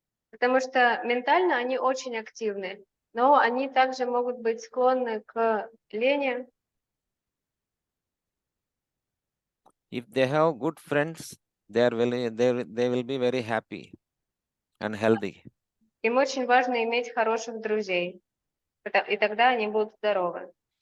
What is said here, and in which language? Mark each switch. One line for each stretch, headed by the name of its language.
Russian: Потому что ментально они очень активны, но они также могут быть склонны к лени.
English: If they have good friends, they will be very happy and healthy.
Russian: Им очень важно иметь хороших друзей, и тогда они будут здоровы.